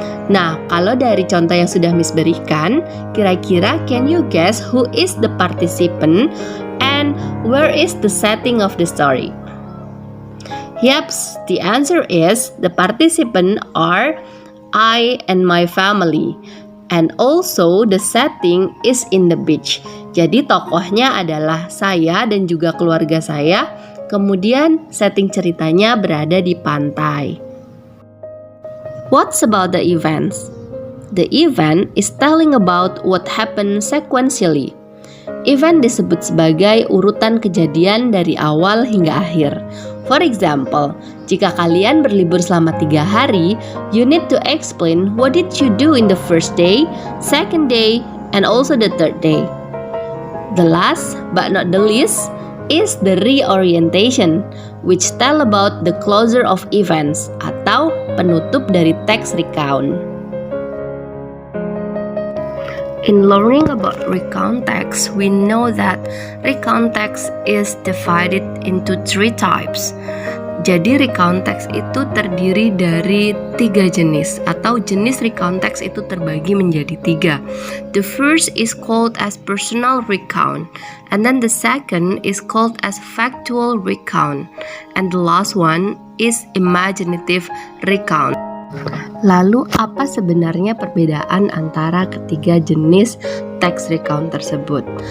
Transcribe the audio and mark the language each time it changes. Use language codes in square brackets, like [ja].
[id] Nah, kalau dari contoh yang sudah Miss berikan, kira-kira [en] can you guess who is the participant and where is the setting of the story? Yaps, the answer is the participant are I and my family. And also the setting is in the beach. [id] Jadi tokohnya adalah saya dan juga keluarga saya. Kemudian setting ceritanya berada di pantai. [en] What's about the events? The event is telling about what happened sequentially. [id] Event disebut sebagai urutan kejadian dari awal hingga akhir. [en] For example, [id] jika kalian berlibur selama 3 hari, [en] you need to explain what did you do in the first day, second day, and also the third day. The last but not the least is the reorientation, which tell about the closure of events [id] atau penutup dari teks recount. [en] In learning about recount text, we know that recount text is divided into 3 types. [id] Jadi recount text itu terdiri dari 3 jenis, atau jenis recount text itu terbagi menjadi 3. [en] The first is called as personal recount, and then the second is called as factual recount, and the last one is imaginative recount. [id] Lalu apa sebenarnya perbedaan antara ketiga jenis text recount tersebut?